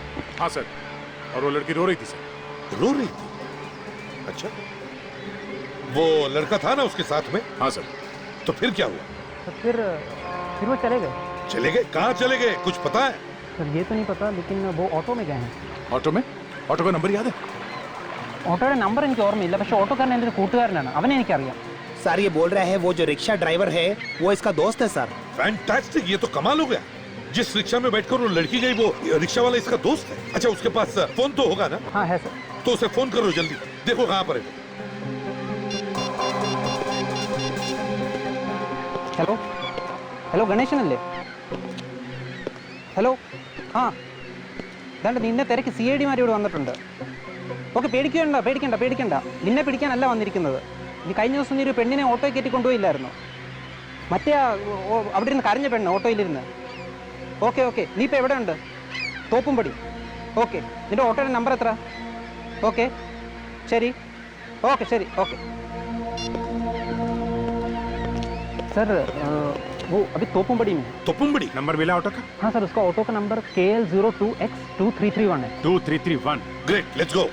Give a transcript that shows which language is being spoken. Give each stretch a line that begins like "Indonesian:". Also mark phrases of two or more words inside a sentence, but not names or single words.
Hindi: हाँ सर, और वो लड़की रो रही थी सर। रो रही थी? अच्छा, वो लड़का था ना उसके साथ में? हाँ सर। तो फिर क्या हुआ? तो फिर वो चले गए। चले गए? कहाँ चले गए, कुछ पता है? सर, ये तो नहीं पता, लेकिन वो ऑटो में गए हैं। ऑटो में? ऑटो का नंबर याद है?
Malayalam: ഓട്ടോയുടെ നമ്പർ എനിക്ക് ഓർമ്മയില്ല, പക്ഷെ ഓട്ടോക്കാരൻ എൻ്റെ ഒരു കൂട്ടുകാരനാണ്, അവനെ എനിക്കറിയാം।
Hindi: सर ये बोल रहा है वो जो रिक्शा ड्राइवर है वो इसका दोस्त है सर। फैंटास्टिक, ये तो कमाल हो गया। जिस रिक्शा में बैठकर वो लड़की गई, वो रिक्शा वाला इसका दोस्त है। अच्छा, उसके पास फोन तो होगा ना? हाँ है सर। तो उसे फोन करो जल्दी, देखो कहाँ पर है।
Malayalam: ഹലോ ഹലോ, ഗണേശനല്ലേ? ഹലോ, ആ ദാണ്ട് നിന്നെ തിരക്ക് CID മാരിവിടെ വന്നിട്ടുണ്ട്. ഓക്കെ, പേടിക്കണ്ട, നിന്നെ പിടിക്കാനല്ല വന്നിരിക്കുന്നത്. നീ കഴിഞ്ഞ ദിവസം നീ ഒരു പെണ്ണിനെ ഓട്ടോയിൽ കയറ്റി കൊണ്ടുപോയില്ലായിരുന്നു? മറ്റേ അവിടെ ഇരുന്ന് കരഞ്ഞ പെണ്ണ് ഓട്ടോയിലിരുന്ന്. ഓക്കെ, നീ ഇപ്പോൾ എവിടെ ഉണ്ട്? തോപ്പുംപടി. ഓക്കെ നിൻ്റെ ഓട്ടോയുടെ നമ്പർ എത്ര? ഓക്കെ ശരി ഓക്കെ ശരി ഓക്കെ
Hindi: सर वो अभी तोपुमबड़ी में। तोपुमबड़ी नंबर मिला ऑटो का? हाँ सर, उसका ऑटो का नंबर KL02X2331 है। 2331।
English: great, let's go.